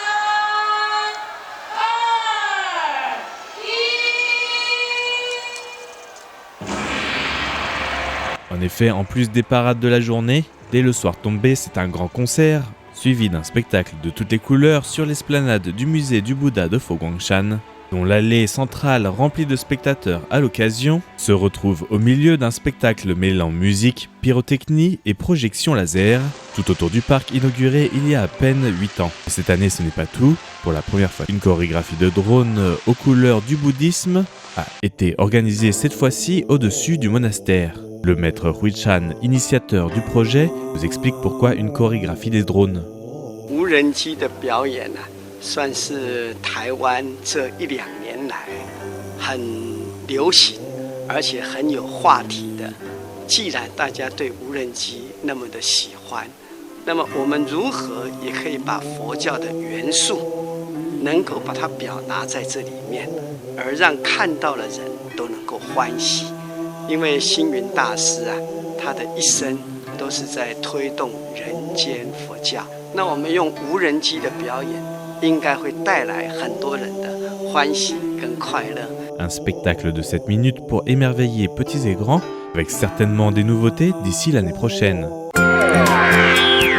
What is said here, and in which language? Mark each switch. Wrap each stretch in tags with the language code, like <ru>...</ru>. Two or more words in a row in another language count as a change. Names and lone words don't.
<fr>En effet, en plus des parades de la journée, dès le soir tombé, c'est un grand concert, suivi d'un spectacle de toutes les couleurs sur l'esplanade du musée du Bouddha de Fo-Guangshan, dont l'allée centrale remplie de spectateurs à l'occasion se retrouve au milieu d'un spectacle mêlant musique, pyrotechnie et projection laser, tout autour du parc inauguré il y a à peine 8 ans. Et cette année, ce n'est pas tout. Pour la première fois, une chorégraphie de drone aux couleurs du bouddhisme a été organisée cette fois-ci au-dessus du monastère. Le maître Hui Chan, initiateur du projet, nous explique pourquoi une chorégraphie des drones.</fr> <zh>无人机的表演啊，算是台湾这1-2年来很流行，而且很有话题的。既然大家对无人机那么的喜欢，那么我们如何也可以把佛教的元素能够把它表达在这里面，而让看到的人都能够欢喜。因为星云大师啊，他的一生都是在推动人间佛教。那我们用无人机的表演，应该会带来很多人的欢喜跟快乐。</zh> <fr>Un spectacle de 7 minutes pour émerveiller petits et grands, avec certainement des nouveautés d'ici l'année prochaine.</fr>